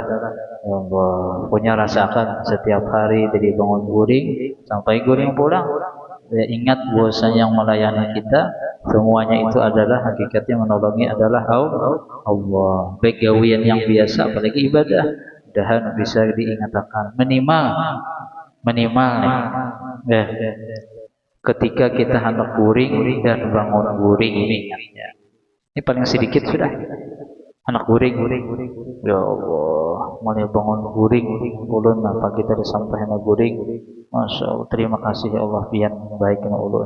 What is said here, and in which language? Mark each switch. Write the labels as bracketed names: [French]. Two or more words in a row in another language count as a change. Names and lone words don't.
[Arabic] يا الله, [Banjar] punya rasakan setiap hari dari bangun guring sampai guring pulang. [Indonesian] Ya, ingat bahwasanya yang melayani kita semuanya itu adalah hakikatnya menolongi adalah Allah. [Banjar] Baik gawian yang biasa apalagi ibadah, mudahan bisa diingatkan minimal nih. Ya, ketika kita hendak guring dan bangun guring ini ingatnya. Ini paling sedikit sudah anak guring. [Arabic] يا الله, [Banjar] mulai bangun guring ulun apa kita disampaikan guring. [Arabic] ما شاء الله, [Banjar] terima kasih [Arabic] يا الله [Banjar] pian baik dengan ulun.